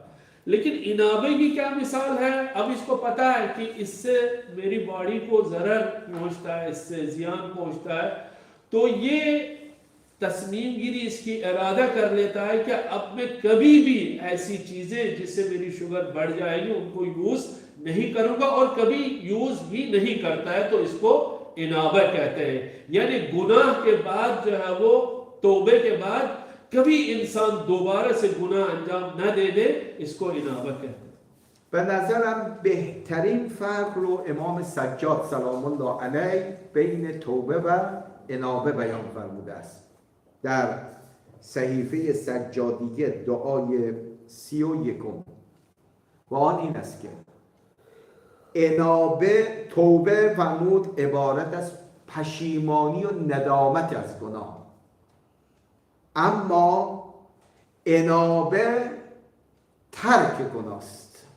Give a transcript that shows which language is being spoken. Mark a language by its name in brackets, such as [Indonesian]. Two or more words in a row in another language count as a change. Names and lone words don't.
[Urdu] لیکن انابے کی کیا مثال ہے، اب اس کو پتا ہے کہ اس سے میری باڈی کو ضرر پہنچتا ہے، اس سے زیان پہنچتا ہے، تو یہ تصمیم گیری اس کی ارادہ کر لیتا ہے کہ اب میں کبھی بھی ایسی چیزیں جس سے میری شوگر بڑھ جائے گی ان کو یوز نہیں کروں گا، اور کبھی یوز بھی نہیں کرتا ہے، تو اس کو انابہ کہتے ہیں. یعنی گناہ کے بعد جو ہے وہ توبے کے بعد کبھی انسان دوبارہ سے گناہ انجام نہ دے دے، اس کو انابہ کہتے ہیں. [Persian] به نظرم بهترین فرق رو امام سجاد [Arabic] سلام الله علیه [Persian] بین توبه و انابه بیان فرموده است. در صحیفه سجادیه دعای 31 و آن این است که انابه، توبه فرمود عبارت از پشیمانی و ندامت از گناه، اما انابه ترک گناه است.